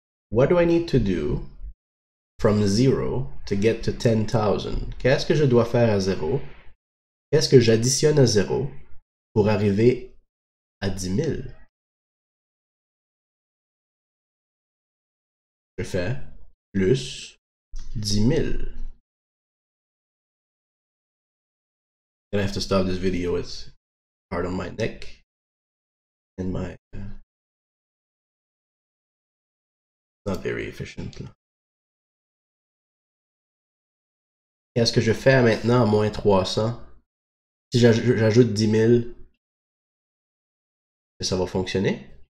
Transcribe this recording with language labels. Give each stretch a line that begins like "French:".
English: What do I need to do from 0 to get to 10,000?
French: Qu'est-ce que je dois faire à 0? Qu'est-ce que j'additionne à 0 pour arriver à 10 000? Je fais plus 10 000.
English: I have to stop this video. It's hard on my neck and my not very efficient.
French: Qu'est-ce que je fais maintenant à moins 300? Si j'ajoute 10 000, ça va fonctionner?